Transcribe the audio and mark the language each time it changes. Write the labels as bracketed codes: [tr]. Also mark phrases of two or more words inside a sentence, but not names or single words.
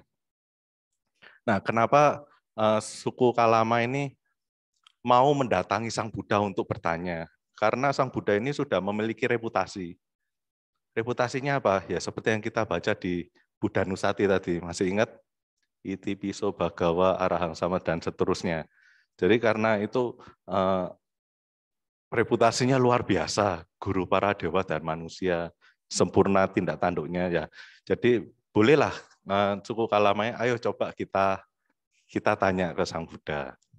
[id] Nah, kenapa suku Kalama ini mau mendatangi Sang Buddha untuk bertanya? Karena Sang Buddha ini sudah memiliki reputasi. Reputasinya apa? Ya seperti yang kita baca di Buddha Nusati tadi, masih ingat? [pi] Iti piso bhagawa arahang sama [id] dan seterusnya. Jadi karena itu reputasinya luar biasa, guru para dewa dan manusia, sempurna tindak tanduknya ya. Jadi bolehlah suku Kalama, ayo coba kita tanya ke Sang Buddha.